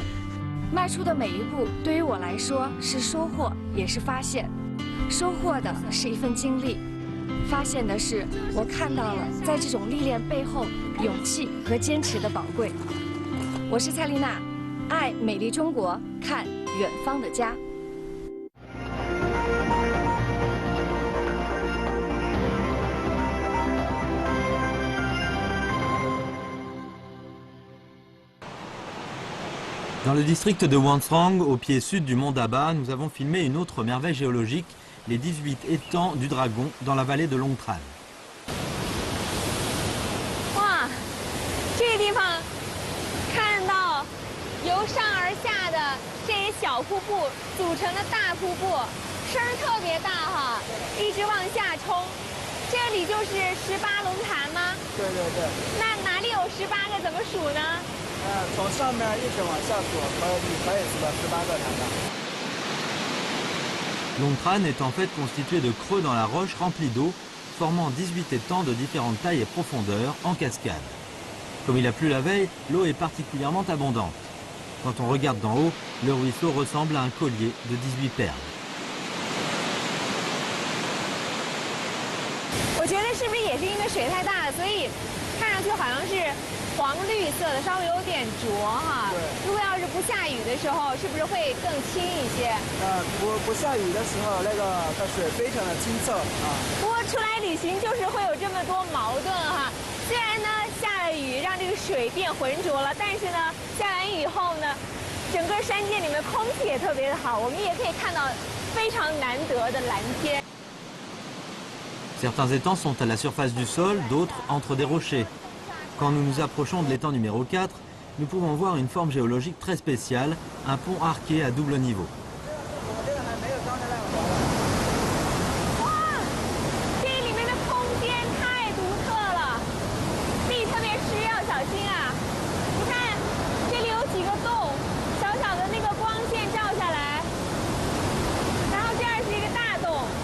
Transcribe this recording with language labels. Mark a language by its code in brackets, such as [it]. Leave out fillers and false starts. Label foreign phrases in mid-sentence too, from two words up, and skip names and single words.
[zh] 迈出的每一步，对于我来说是收获，也是发现。收获的是一份经历，发现的是我看到了在这种历练背后勇气和坚持的宝贵。我是蔡丽娜，爱美丽中国，看远方的家。 [fr] Dans le district de Houansrang, au pied sud du mont Daba, nous avons filmé une autre merveille géologique, les 18 étangs du Dragon, dans la vallée de Longtran. [zh] 哇，这个地方看到由上而下的这些小瀑布组成的大瀑布，声儿特别大哈，一直往下冲。这里就是18龙潭吗？对对对。那哪里有18个？怎么数呢？从上面一直往下数，可以数到18个潭的。 [fr] Longtran est en fait constitué de creux dans la roche remplis d'eau, formant 18 étangs de différentes tailles et profondeurs en cascade. Comme il a plu la veille, l'eau est particulièrement abondante. Quand on regarde d'en haut, le ruisseau ressemble à un collier de 18 perles. [zh] 我觉得是不是也是因为水太大了，所以看上去好像是黄绿色的，稍微有点浊哈。对。如果要是不下雨的时候，是不是会更清一些？不下雨的时候，那个它水非常的清澈啊。不过出来旅行就是会有这么多矛盾哈。虽然呢下了雨让这个水变浑浊了，但是呢下完雨以后呢，整个山涧里面空气也特别的好，我们也可以看到非常难得的蓝天。 [fr] Certains étangs sont à la surface du sol, d'autres entre des rochers. Quand nous nous approchons de l'étang numéro 4, nous pouvons voir une forme géologique très spéciale, un pont arqué à double niveau. [zh] 哇，这里面的空间太独特了，地特别湿，要小心啊！你看，这里有几个洞，小小的那个光线照下来，然后这儿是一个大洞。